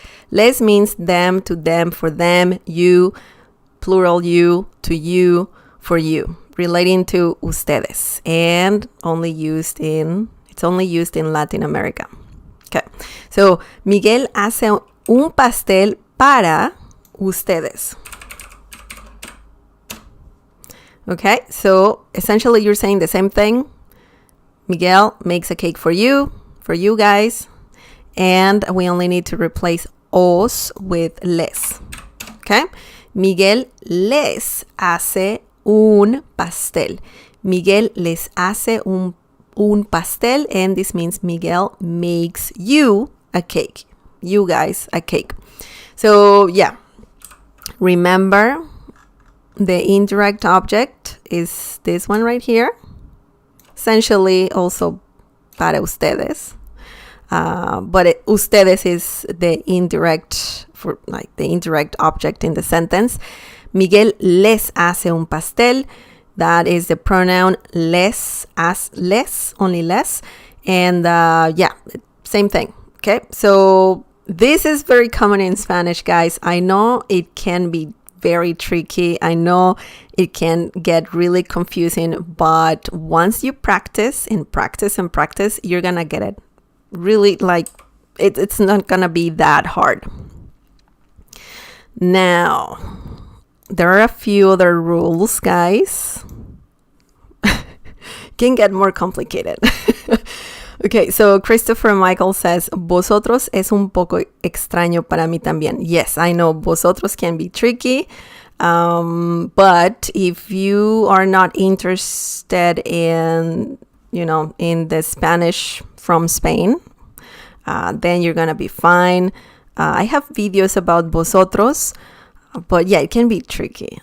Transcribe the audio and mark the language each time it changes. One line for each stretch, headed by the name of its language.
English: Les means them, to them, for them, you, plural you, to you, for you, relating to ustedes, and it's only used in Latin America.
Spanish: Okay, so Miguel hace un pastel para ustedes.
English: Okay, so essentially you're saying the same thing. Miguel makes a cake for you guys, and we only need to replace os with les.
Spanish: Okay, Miguel les hace un pastel. Miguel les hace un pastel,
English: and this means Miguel makes you a cake. You guys a cake. So yeah, remember the indirect object is this one right here. Essentially also para ustedes. But ustedes is the indirect, for like the indirect object in the sentence.
Spanish: Miguel les hace un pastel.
English: That is the pronoun les, as les, only les. And yeah, same thing. Okay, so this is very common in Spanish, guys. I know it can be very tricky. I know it can get really confusing, but once you practice and practice and practice, you're gonna get it. Really, like, it's not gonna be that hard. Now, there are a few other rules, guys. Can get more complicated.
Spanish: Okay, so Christopher Michael says, vosotros es un poco extraño para mí también.
English: Yes, I know vosotros can be tricky, but if you are not interested in, in the Spanish from Spain, then you're gonna be fine. I have videos about vosotros, but yeah, it can be tricky.